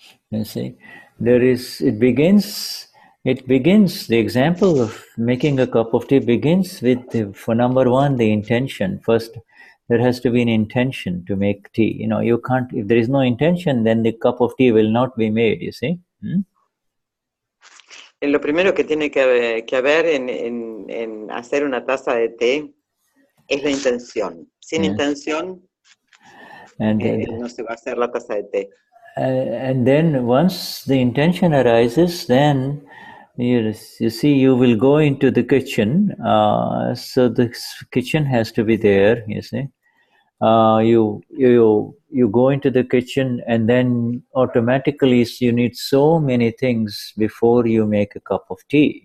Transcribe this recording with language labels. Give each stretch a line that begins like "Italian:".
English: You see, it begins, the example of making a cup of tea begins with, for number one, the intention. First, there has to be an intention to make tea. You know, you can't, if there is no intention, then the cup of tea will not be made, you see.
Spanish: Lo primero que tiene que haber en hacer una taza de té es la intención. Sin intención no se va a hacer la taza de té.
English: And then once the intention arises, then you see you will go into the kitchen. So the kitchen has to be there. You see, you go into the kitchen, and then automatically you need so many things before you make a cup of tea.